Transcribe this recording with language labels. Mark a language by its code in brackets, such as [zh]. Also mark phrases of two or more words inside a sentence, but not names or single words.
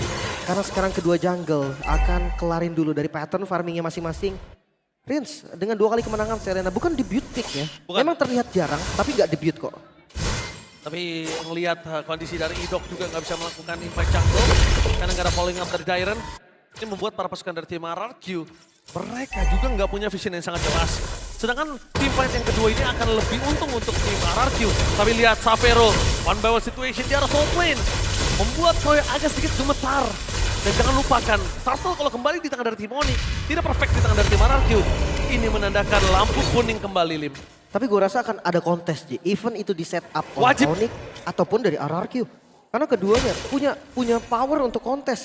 [id] Karena sekarang kedua jungle akan kelarin dulu dari [en] pattern farmingnya [id] masing-masing. Prince dengan 2 kali kemenangan Serena bukan [en] debut pick [id] ya. Bukan. Memang terlihat jarang tapi nggak debut kok. Tapi ngelihat kondisi dari Idok juga nggak bisa melakukan [en] impact jungle. [id] Karena nggak ada [en] following up [id] dari Dairen. Ini membuat para pasukan dari tim RRQ, mereka juga nggak punya vision yang sangat jelas. Sedangkan tim fight yang kedua ini akan lebih untung untuk tim RRQ. Tapi lihat Xavero, [en] one by one situation [id] di arah [en] top lane. [id] Membuat Toy agak sedikit gemetar. Dan jangan lupakan, Turtle kalau kembali di tangan dari tim Onyx, tidak perfect di tangan dari tim RRQ. Ini menandakan lampu kuning kembali, Lim. Tapi gue rasa akan ada kontes Ji, even itu di [en] set up [id] oleh Wajib. Onyx ataupun dari RRQ. Karena keduanya punya power untuk kontes.